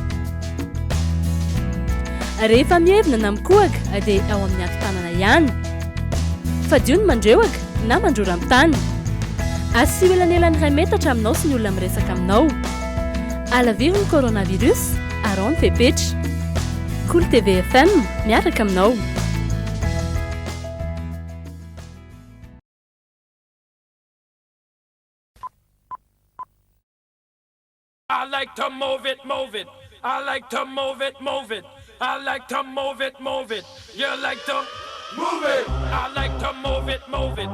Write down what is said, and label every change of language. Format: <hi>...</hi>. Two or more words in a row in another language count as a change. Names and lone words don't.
<mg>Rehefa mievina na mikohaka dia ao amin'ny ato-tanana ihany. Fadio ny mandreoaka na mandrora amin'ny tany. Asio elanelan'ny 2 metatra aminao sy ny olona miresaka aminao. Alaviry ny coronavirus, arao ny fepetra. Cool TV FM miaraka aminao.</mg> <en>I like to move it, move it. I like to move it, move it. I like to move it, move it. You like to move it. I like to move it, move it.</en>